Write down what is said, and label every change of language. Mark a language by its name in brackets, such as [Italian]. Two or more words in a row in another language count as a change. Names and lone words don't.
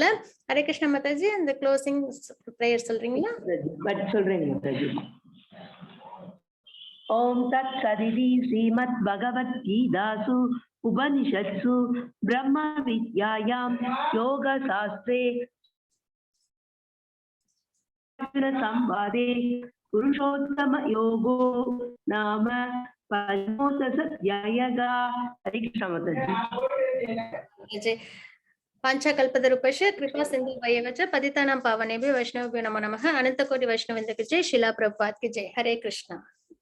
[Tamil] ஹரே கிருஷ்ண மாதாஜி. அந்த [English] closing prayer [Tamil] சொல்றீங்களா? சொல்றேங்க மாதாஜி. [Sanskrit] ओम् तत् सदिति श्रीमत् भगवत् गीतासु उपनिषत्सु ब्रह्म विद्यायां योग शास्त्रे संवादे पुरुषोत्तम योगो नाम पंचोदशाध्यायः। [Hindi] हरे कृष्ण माताजी। [Sanskrit] पंचकल्पतरुपश्च कृपा सिंधु वयवच पतितानां पावनेभ्यो वैष्णवेभ्यो नमो नमः। [Hindi] अनंत कोटि वैष्णववृंद की जय। शिला प्रभुपाद की जय। हरे कृष्ण।